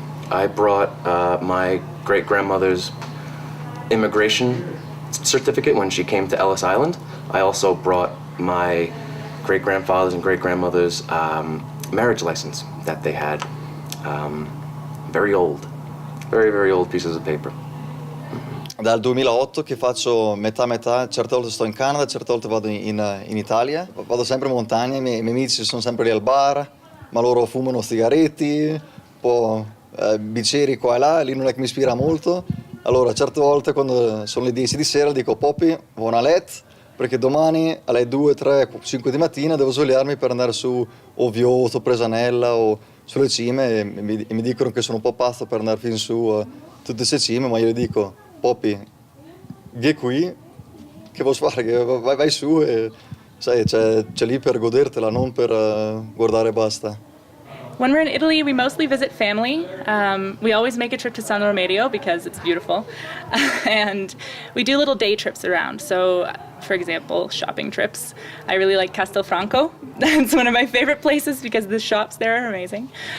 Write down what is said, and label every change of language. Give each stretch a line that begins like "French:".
English: I brought my great-grandmother's immigration certificate when she came to Ellis Island. I also brought my great-grandfather's and great-grandmother's marriage license that they had. Very old, very, very old pieces of paper.
Italian: Dal 2008 che faccio metà, certe volte sto in Canada, certe volte vado in Italia. Vado sempre in montagna, i miei amici sono sempre lì al bar, ma loro fumano sigaretti, un po' bicchieri qua e là, lì non è che mi ispira molto. Allora certe volte quando sono le 10 di sera dico Poppy, buona letto, perché domani alle 2, 3, 5 di mattina devo svegliarmi per andare su Oviedo, Presanella o sulle cime, e mi dicono che sono un po' pazzo per andare fin su tutte queste cime, ma io gli dico Poppy, vieni qui, che vuoi fare? Che vai su e sai, c'è lì per godertela, non per guardare e basta.
English: When we're in Italy, we mostly visit family. We always make a trip to San Romero because it's beautiful. And we do little day trips around. So, for example, shopping trips. I really like Castelfranco. That's one of my favorite places because the shops there are amazing.